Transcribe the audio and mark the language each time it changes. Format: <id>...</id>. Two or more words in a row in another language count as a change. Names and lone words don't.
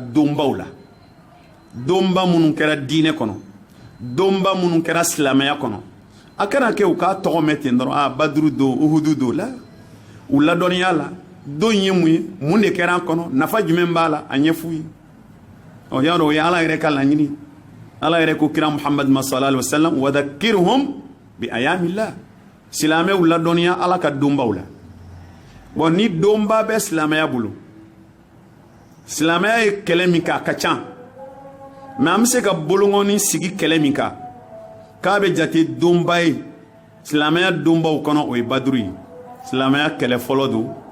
<bm>donbaw la donba minnu kɛra diinɛ kɔnɔ donba minnu kɛra silamɛya kɔnɔ a kana kɛ u k'a tɔgɔ mɛn ten dɔrɔn baduru don uhudu don la u ladɔnniya la don ye mun ye mun de kɛra an kɔnɔ nafa jumɛn b'a la a ɲɛf'u ye y'a dɔn o ye ala yɛrɛ ka laɲini ala yɛrɛ ko kira muhammad</bm> <ar>صلى الله عليه وسلم وذكرهم بأيام الله</ar> <bm>silamɛw ladɔnniya ala ka donbaw la bon ni donba bɛ silamɛya bolo silamɛya ye kɛlɛ min kɛ a ka ca mɛ an bɛ se ka bolongɔni sigi kɛlɛ min kan k'a bɛ jate donba ye silamɛya donbaw kɔnɔ o ye baduru ye silamɛya kɛlɛ fɔlɔ don</bm>